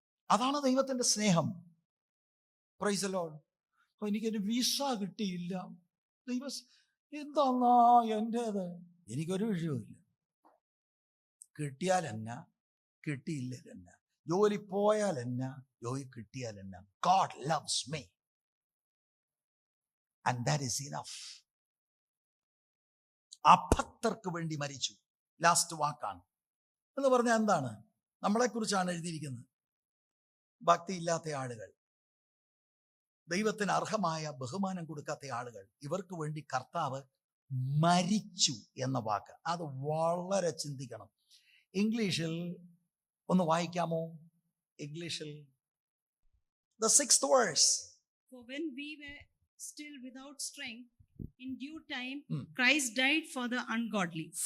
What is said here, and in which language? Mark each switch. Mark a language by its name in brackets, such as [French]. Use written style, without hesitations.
[Malayalam] അതാണ് ദൈവത്തിന്റെ സ്നേഹം. [English] Praise the lord. [Malayalam] എനിക്കൊരു വിസ കിട്ടിയില്ല, ദൈവം എന്താന്നാ എൻ്റേത്, എനിക്കൊരു വിഷയമില്ല. കിട്ടിയാൽ എന്നാ, കിട്ടിയില്ല എന്നാ, ജോലി പോയാൽ എന്നാ, ജോലി കിട്ടിയാൽ എന്നാ. [English] God loves me and that is enough. [Malayalam] അഭക്തർക്ക് വേണ്ടി മരിച്ചു. ലാസ്റ്റ് വാക്കാണ് എന്ന് പറഞ്ഞാൽ എന്താണ്? നമ്മളെക്കുറിച്ചാണ് എഴുതിയിരിക്കുന്നത്. ഭക്തിയില്ലാത്ത ആളുകൾ, ദൈവത്തിന് അർഹമായ ബഹുമാനം കൊടുക്കാത്ത ആളുകൾ, ഇവർക്ക് വേണ്ടി കർത്താവ് മരിച്ചു എന്ന വാക്ക്, അത് വളരെ ചിന്തിക്കണം. ഇംഗ്ലീഷിൽ ഒന്ന് വായിക്കാമോ? [English] ഇംഗ്ലീഷിൽ the 6th verse. For when we were still without strength, in due time, Christ died for the ungodly.